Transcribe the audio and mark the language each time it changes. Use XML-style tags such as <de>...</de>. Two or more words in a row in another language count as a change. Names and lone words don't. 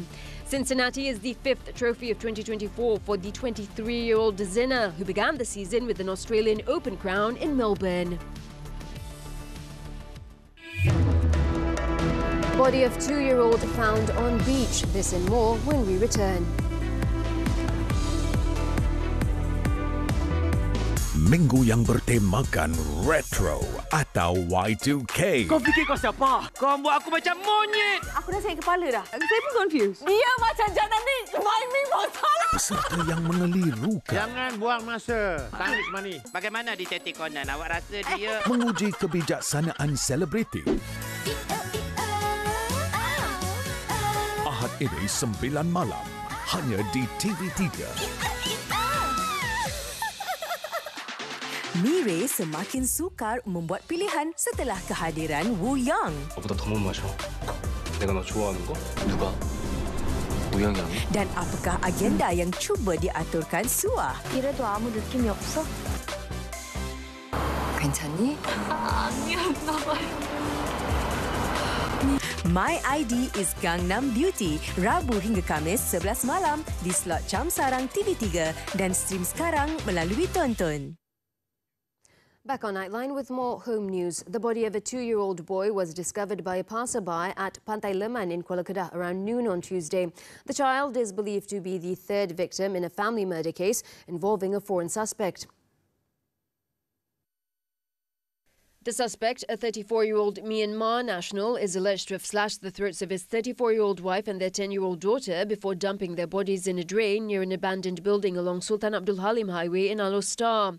<en>Cincinnati is the 5th trophy of 2024 for the 23-year-old Sinner, who began the season with an Australian Open crown in Melbourne. Body of 2-year-old found on beach. This and more when we return.</en> <ms>Minggu yang bertemakan retro atau Y2K. Kau fikir kau siapa? Kau buat aku macam monyet. Aku dah sakit kepala dah. Saya pun confused. Dia macam jangan ni. Timing salah. Peserta yang mengelirukan. Jangan buang masa. Tangis mani. Bagaimana Detective Conan? Awak rasa dia... Menguji kebijaksanaan selebriti. Ahad ini 9 malam. Hanya di TV3. Mire semakin sukar membuat pilihan setelah kehadiran Wu Yang.</ms> <ko>나보다 더 못 마셔. 내가 너 좋아하는 거? 누가? 우영이 아니?</ko> <ms>Dan apakah agenda yang cuba diaturkan Suah?</ms> <ko>이래도 아무 느낌이 없어? 괜찮니? 아니야, 나봐요.</ko> <en>My ID is Gangnam Beauty,</en> <ms>Rabu hingga Kamis 11 malam di slot Jam Sarang TV3 dan stream sekarang melalui Tonton.</ms> <en>Back on Nightline with more home news. The body of a 2-year-old boy was discovered by a passerby at Pantai Leman in Kuala Kedah around noon on Tuesday. The child is believed to be the 3rd victim in a family murder case involving a foreign suspect. The suspect, a 34-year-old Myanmar national, is alleged to have slashed the throats of his 34-year-old wife and their 10-year-old daughter before dumping their bodies in a drain near an abandoned building along Sultan Abdul Halim Highway in Alor Star.</en>